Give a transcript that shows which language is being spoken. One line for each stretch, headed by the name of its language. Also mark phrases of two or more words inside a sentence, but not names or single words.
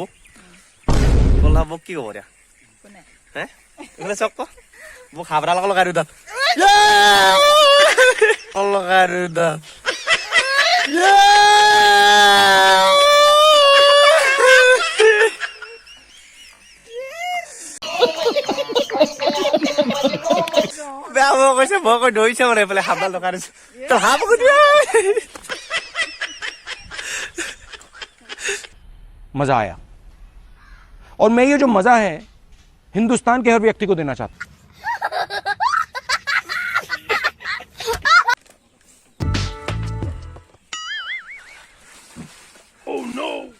Assamese: উৎপল দা বৌক কি ক'ব এতিয়া হে এইফালে চাওক তো মোক সাপ এডাল লগাই দিওঁ তাত লগাই দিওঁ তাত বেয়া ভয় কৈছে, ভয় কৰি ধৰিছে মানে এইফালে সাপডাল লগাই দিছো। তো সাপ
Hindi: मजा आया और मैं ये जो मजा है हिंदुस्तान के हर व्यक्ति को देना चाहता हूं।
English: Oh no!